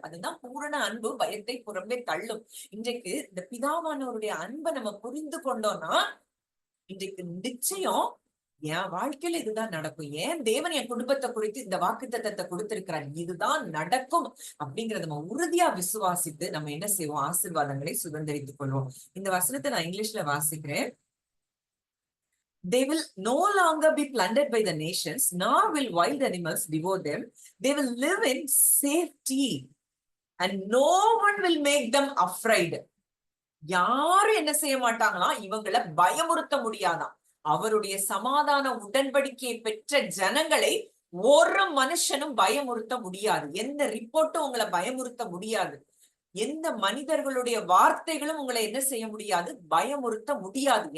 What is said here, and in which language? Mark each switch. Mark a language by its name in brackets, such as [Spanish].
[Tamil] அதுதான் பூரண அன்பு பயத்தை புறம்பே தள்ளும். இன்றைக்கு இந்த பிதாவானவருடைய அன்பை நம்ம புரிந்து கொண்டோம்னா, இன்றைக்கு நிச்சயம் என் வாழ்க்கையில இதுதான் நடக்கும். ஏன் தேவன் என் குடும்பத்தை குறித்து இந்த வாக்குத்தத்தத்தை கொடுத்திருக்கிறார், இதுதான் நடக்கும் அப்படிங்கறத நம்ம உறுதியா விசுவாசித்து நம்ம என்ன செய்வோம், ஆசீர்வாதங்களை சுதந்திரித்துக் கொள்வோம். இந்த வசனத்தை நான் இங்கிலீஷ்ல வாசிக்கிறேன். [English] They will no longer be plundered by the nations, nor will wild animals devour them. They will live in safety, and no one will make them afraid. [Tamil] யாரும் என்ன செய்ய மாட்டாங்களாம், இவங்களை பயமுறுத்த முடியாதாம். அவருடைய சமாதான உடன்படிக்கையை பெற்ற ஜனங்களை ஒரு மனுஷனும் பயமுறுத்த முடியாது. எந்த ரிப்போர்ட்டும் உங்களை பயமுறுத்த முடியாது. எந்த மனிதர்களுடைய வார்த்தைகளும் உங்களை என்ன செய்ய முடியாது, பயமுறுத்த முடியாது.